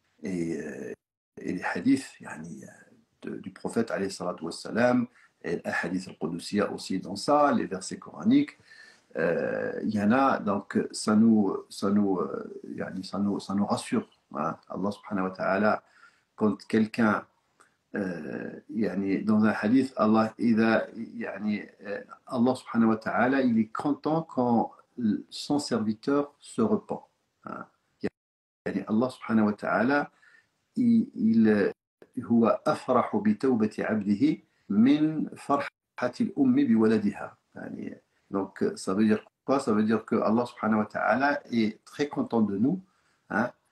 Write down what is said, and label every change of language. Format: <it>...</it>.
<fr>Et les hadiths du prophète alayhi salatu wassalam, et les hadiths al-Qudusiyya aussi dans ça, les versets coraniques, il y en a, donc ça nous rassure. Hein. Allah subhanahu wa ta'ala, quand quelqu'un, dans un hadith, Allah subhanahu wa ta'ala, il est content quand son serviteur se repent. Hein.</fr> <ar>Allah subhanahu wa ta'ala, هو أفرح بتوبة عبده من فرحة الأم بولدها.</ar> <fr>Donc, ça veut dire quoi? Ça veut dire que Allah subhanahu wa ta'ala est très content de nous. Hein?</fr>